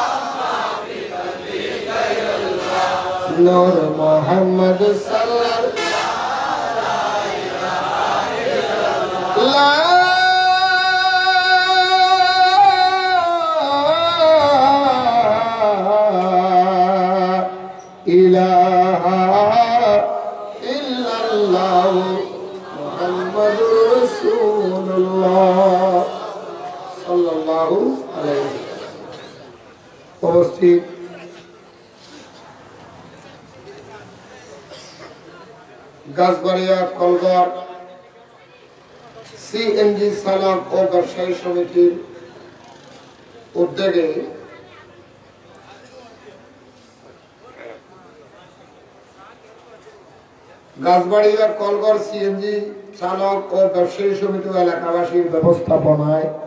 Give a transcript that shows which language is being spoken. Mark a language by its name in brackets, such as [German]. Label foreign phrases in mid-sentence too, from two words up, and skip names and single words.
[Arabic] نور محمد صلی اللہ لا الہ الا اللہ محمد رسول اللہ صلی اللہ علیہ [Bangla] وسلم গাছবাড়িয়া কলগড় সিএনজি চালক ও ব্যবসায়ী সমিতির উদ্যোগে গাছবাড়িয়া কলগড় সিএনজি চালক ও ব্যবসায়ী সমিতি এলাকাবাসীর ব্যবস্থাপনায়